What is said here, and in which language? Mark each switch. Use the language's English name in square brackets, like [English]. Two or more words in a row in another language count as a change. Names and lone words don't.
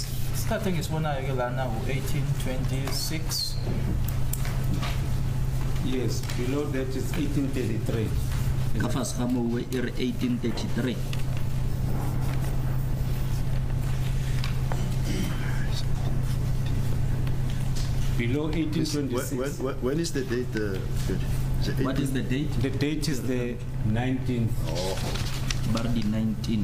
[English] Starting is one now 1826. Yes, below that is 1833. [Northern Sotho] Ka fase ga moo e re 1833. [English] Below 1826. When is the date? What is the date? The date is the 19th. Oh. Bardi 19.